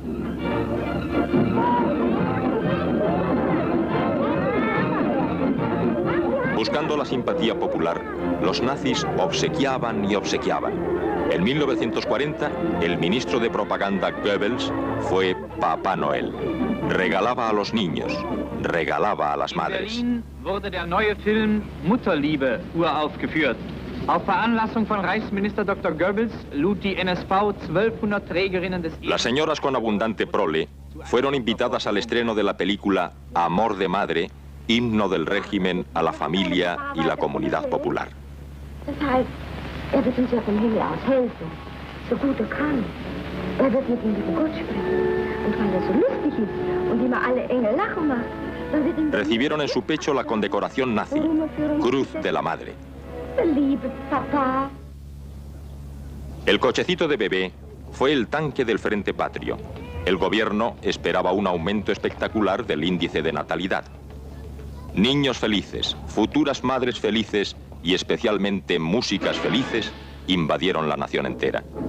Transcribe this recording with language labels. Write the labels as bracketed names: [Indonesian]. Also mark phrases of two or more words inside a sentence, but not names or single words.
[Spanish] Buscando la simpatía popular, los nazis obsequiaban y obsequiaban. En 1940, el ministro de propaganda Goebbels fue Papá Noel. Regalaba a los niños, regalaba a las madres. [German] Wurde der neue Film Mutterliebe uraufgeführt. Auf Veranlassung von Reichsminister Dr. Goebbels lud die NSV 1200 Trägerinnen des... [Spanish] Las señoras con abundante prole fueron invitadas al estreno de la película Amor de Madre, himno del régimen a la familia y la comunidad popular. [German] Das heißt, wird uns ja vom Himmel aus helfen, so gut kann. Wird mit dem lieben Gott sprechen. Und weil so lustig ist und immer alle Engel lachen macht, dann wird ihm... [Spanish] Recibieron en su pecho la condecoración nazi, Cruz de la Madre. [German] Liebe Papa. [Spanish] El cochecito de bebé fue el tanque del Frente Patrio. El gobierno esperaba un aumento espectacular del índice de natalidad. Niños felices, futuras madres felices y especialmente músicas felices invadieron la nación entera.